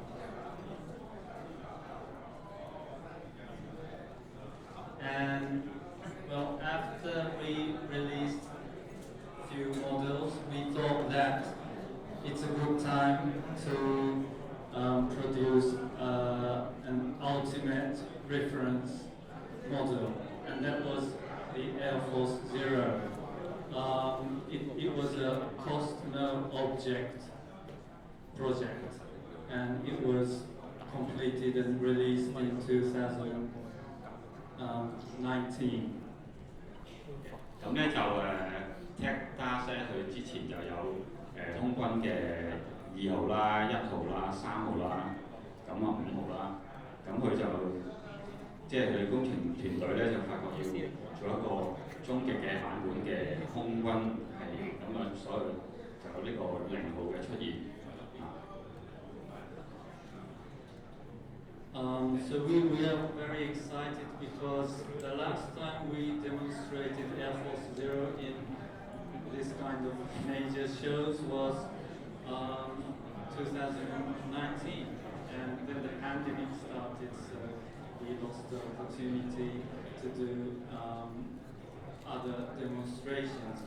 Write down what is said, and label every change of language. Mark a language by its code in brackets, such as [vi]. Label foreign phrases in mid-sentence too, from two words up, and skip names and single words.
[en] And well, after we released few models, we thought that it's a good time to produce an ultimate reference model, and that was the Air Force Zero. It was a cost no object project, and it was completed and released in 2019. [yue] 咁咧就TechDAS 咧，佢之前就有空軍嘅2號啦、1號啦、3號啦，咁5號啦，咁佢就即係佢工程團隊咧就發覺要做一個終極嘅版本嘅空軍係咁所以就有呢個0號嘅出現。 [en] So we are very excited because the last time we demonstrated Air Force Zero in this kind of major shows was 2019, and then the pandemic started, so we lost the opportunity to do other demonstrations.